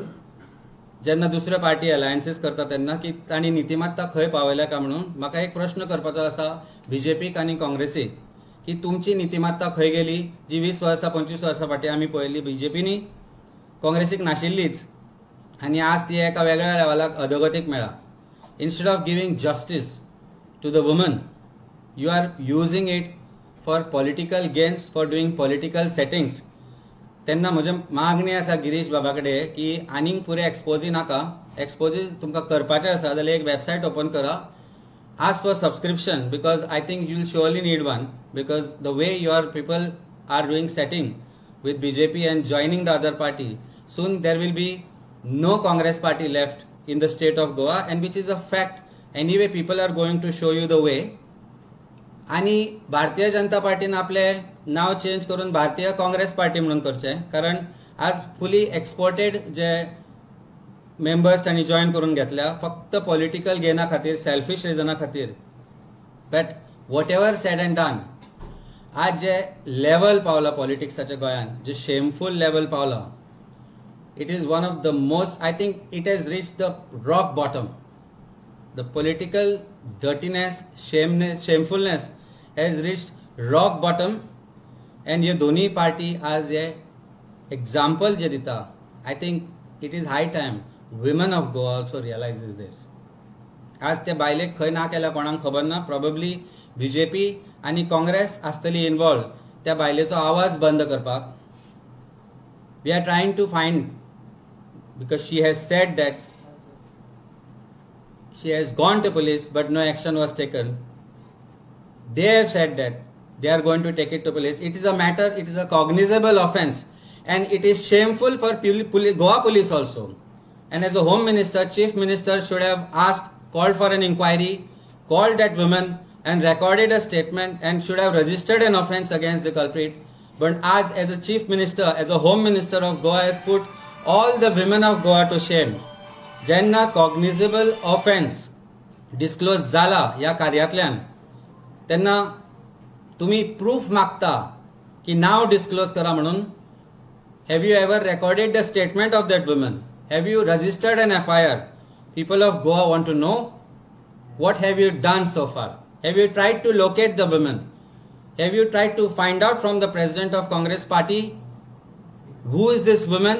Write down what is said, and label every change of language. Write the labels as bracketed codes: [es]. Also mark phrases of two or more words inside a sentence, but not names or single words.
[kok] जेन्ना दुसऱ्यो पार्टी अलायन्सीस करता तेन्ना की तांणी नितिमत्ता खंय पावयल्या काय म्हणून म्हाका एक प्रश्न करपाचो आसा बीजेपीक आनी काँग्रेसीक की तुमची नीतिमत्ता खंय गेली जी 20 वर्सां 25 वर्सां फाटीं आमी पळयल्ली बीजेपीनी काँग्रेसीक नाशिल्लीच आनी आज ती एका वेगळ्या लेवलाक अधोगतीक मेळ्ळा. [en] instead of giving justice to the woman you are using it for political gains, for doing political settings. [kok] तेन्ना म्हजी मागणी आसा गिरीश बाबा कडेन की आनीक पुरे एक्सपोजी नाका. एक्सपोजी तुमकां करपाचें आसा जाल्यार एक [en] website open [kok] करा. [en] Ask for subscription because I think you'll surely need one, because the way your people are doing setting with BJP and joining the other party, soon there will be no Congress party left in the state of Goa, and which is a fact. Anyway, people are going to show you the way. [kok] आणि भारतीय जनता पार्टीन आपले नाव चेंज करून भारतीय काँग्रेस पार्टी म्हणून करचें, कारण आज [en] fully exported [kok] जे मेंबर्स तांणी जॉईन करून घेतल्या फक्त [en] political gain-a [kok] खातीर, [en] selfish reason-a [kok] खातीर. [en] but whatever said and done, [kok] आज जे लेवल पावला पॉलिटिक्साच्या गोंयान, जे [en] shameful level [kok] पावला, [en] it is one of the most, I think it has reached the rock bottom. the political dirtiness, shamefulness has reached rock bottom. एंड [kok] हे दोन्ही पार्टी आज हे एक्झाम्पल जे दिता, [en] I think it is high time women of Goa also realizes this. [kok] आज ते बायलेक खंय ना केल्या कोणाक खबर ना. प्रोबेबली बीजेपी आणि काँग्रेस आसतली इन्वॉल्व त्या बायलेचो आवाज बंद करपाक. [en] we are trying to find, because she has said that she has gone to police but no action was taken. they have said that they are going to take it to police. It is a matter, it is a cognizable offense, and it is shameful for Goa police also. And as a home minister, chief minister should have called for an inquiry, called that woman and recorded a statement and should have registered an offense against the culprit. But as a chief minister, as a home minister of Goa, has put all the women of Goa to shame. [kok] Jenna [en] cognizable offense disclose [kok] zala ya कार्यातल्यान, तेन्ना तुम्ही प्रूफ मागता की नाव डिस्क्लोज करा म्हणून. [en] Have you ever recorded the statement of that woman? Have you registered an FIR? People of Goa want to know, what have you done so far? Have you tried to locate the women? Have you tried to find out from the president of Congress party, who is this woman?